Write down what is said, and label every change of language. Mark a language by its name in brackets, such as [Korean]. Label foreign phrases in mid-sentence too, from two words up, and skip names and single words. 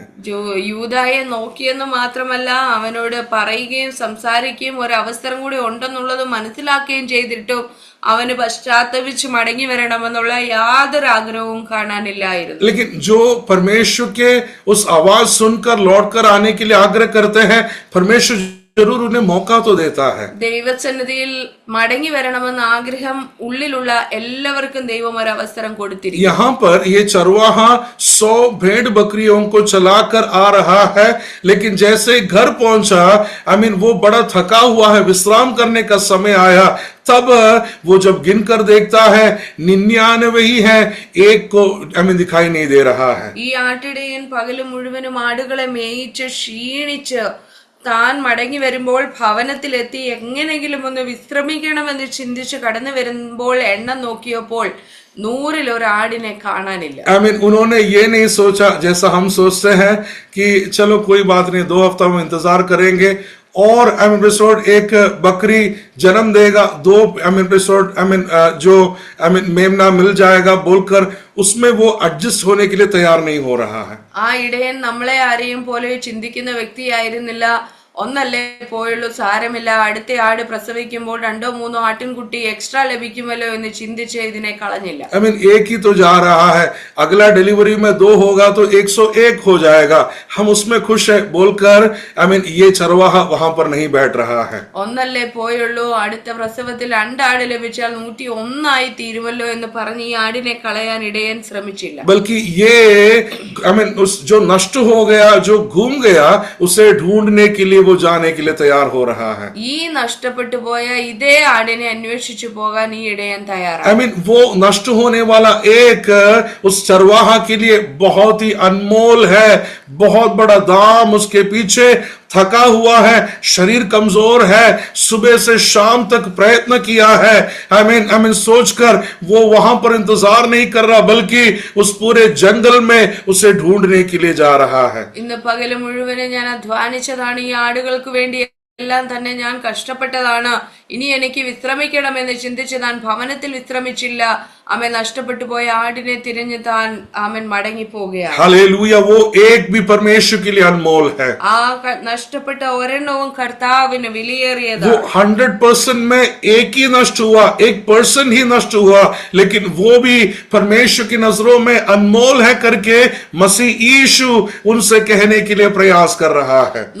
[Malayalam] യൂദായെ നോക്കിയെന്ന് മാത്രമല്ല അവനോട് പറയുകയും സംസാരിക്കുകയും ഒരു അവസരം കൂടി ഉണ്ടെന്നുള്ളത് മനസ്സിലാക്കുകയും ചെയ്തിട്ടും അവന് പശ്ചാത്തപിച്ച് മടങ്ങി വരണമെന്നുള്ള യാതൊരു ആഗ്രഹവും കാണാനില്ലായിരുന്നു. [Hindi] लेकिन जो परमेश्वर के उस आवाज सुनकर लौट कर आने के लिए आग्रह करते हैं, परमेश्वर जरूर उन्हें मौका तो देता है। [Malayalam] ദൈവസന്നിധിയിൽ മടങ്ങി വരണമെന്ന ആഗ്രഹം ഉള്ളിലുള്ള എല്ലാവർക്കും ദൈവം ഒരു അവസരം കൊടുത്തിരിക്കും. [Hindi] यहाँ पर ये चरवाहा 100 भेड़ बकरियों को चलाकर आ रहा है, लेकिन जैसे घर पहुंचा, वो बड़ा थका हुआ है, विश्राम करने का समय आया, तब वो जब गिनकर देखता है 99 ही है, एक को दिखाई नहीं दे रहा है। [Malayalam] ഈ ആട്ടിടയൻ പകല് മുഴുവനും ആടുകളെ മേയിച്ച് ക്ഷീണിച്ച് താൻ മടങ്ങി വരുമ്പോൾ ഭവനത്തിലെത്തി എങ്ങനെങ്കിലും ഒന്ന് വിശ്രമിക്കണമെന്ന് ചിന്തിച്ച് കടന്നു വരുമ്പോൾ എണ്ണം നോക്കിയപ്പോൾ 100 ഒരു ആടിനെ കാണാനില്ല. [Hindi] उन्होंने ये नहीं सोचा जैसा हम सोचते हैं कि चलो कोई बात नहीं, 2 हफ्ता में इंतजार करेंगे और एक बकरी जन्म देगा, 2 जो मेमना मिल जाएगा बोलकर उसमें वो एडजस्ट होने के लिए तैयार नहीं हो रहा है. [Malayalam] ആ ഇടയൻ നമ്മളെ ആരെയും പോലെ ചിന്തിക്കുന്ന വ്യക്തിയായിരുന്നില്ല. ഒന്നല്ലേ പോയുള്ളൂ, സാരമില്ല, അടുത്ത ആട് പ്രസവിക്കുമ്പോൾ 2-3 ആട്ടിൻകുട്ടി എക്സ്ട്രാ ലഭിക്കുമല്ലോ എന്ന് ചിന്തിച്ച് ഇതിനെ കളഞ്ഞില്ല. [Hindi] एक ही तो जा रहा है, अगला डिलीवरी में 2 होगा तो 101 हो जाएगा, हम उसमें खुश है बोलकर ये चरवाहा वहां पर नहीं बैठ रहा है. [Malayalam] ഒന്നല്ലേ പോയുള്ളൂ, അടുത്ത പ്രസവത്തിൽ 2 ആട് ലഭിച്ചാൽ 101 തീരുമല്ലോ എന്ന് പറഞ്ഞ് ഈ ആടിനെ കളയാൻ ഇടയൻ ശ്രമിച്ചില്ല. [Hindi] बल्कि ये उस जो नष्ट हो गया, जो घूम गया, उसे ढूंढने के लिए वो जाने के लिए तैयार हो रहा है. [Malayalam] ഈ നഷ്ടപ്പെട്ടു പോയ ഇതേ ആടിനെ അന്വേഷിച്ചു പോകാൻ ഈ ഇടയൻ തയ്യാറാണ്. [Hindi] वो नष्ट होने वाला एक उस चरवाहा के लिए बहुत ही अनमोल है, बहुत बड़ा दाम उसके पीछे. थका हुआ है, शरीर कमजोर है, सुबह से शाम तक प्रयत्न किया है. सोचकर वो वहां पर इंतजार नहीं कर रहा, बल्कि उस पूरे जंगल में उसे ढूंढने के लिए जा रहा है. [Malayalam] ഇന്ന് പകല് മുഴുവനും ഞാൻ അധ്വാനിച്ചതാണ്, ഈ ആടുകൾക്ക് വേണ്ടി എല്ലാം തന്നെ ഞാൻ കഷ്ടപ്പെട്ടതാണ്. ഇനി എനിക്ക് വിശ്രമിക്കണമെന്ന് ചിന്തിച്ച് താൻ ഭവനത്തിൽ വിശ്രമിച്ചില്ല. നഷ്ടപ്പെട്ടു പോയ ആടിനെ തിരഞ്ഞ് താൻ മടങ്ങി പോവുകയാണ്. [Hindi] हालेलुया, वो एक भी परमेश्वर के लिए अनमोल है. [Malayalam] ആ നഷ്ടപ്പെട്ട ഒരെണ്ണവും കർത്താവിന് വിലയേറിയതാണ്. [Hindi] वो 100% में एक ही नष्ट हुआ, 1% ही नष्ट हुआ, लेकिन वो भी परमेश्वर की नजरों में अनमोल है करके मसीह यीशु उनसे कहने के लिए प्रयास कर रहा है.